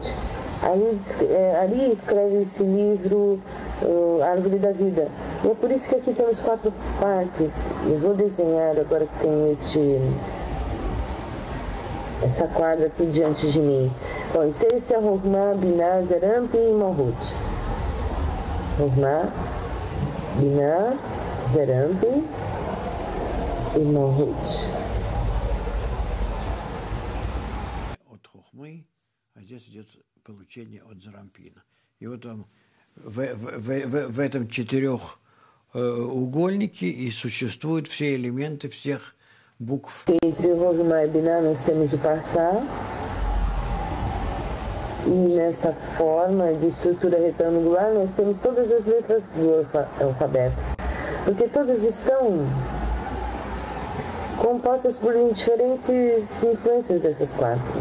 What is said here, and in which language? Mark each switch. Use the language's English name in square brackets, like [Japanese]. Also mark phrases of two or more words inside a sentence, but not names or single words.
[Portuguese] Ali escreve esse livro, Árvore da Vida. E é por isso que aqui temos 4 partes. Eu vou desenhar agora que tem essa quadra aqui diante de mim. Bom, esse é Rohma, Binah, Zeramp e Malhut. Rohma, Binah, Zeramp e Malhut. [Russian] А здесь идет получение от Зарампина. И вот в этом 4-угольнике и существуют все элементы всех букв. [Portuguese] Entre Rohma e Binah nós temos o passar. E nessa forma de estrutura retangular nós temos todas as letras do alfabeto. Porque todas estão compostas por diferentes influências dessas 4.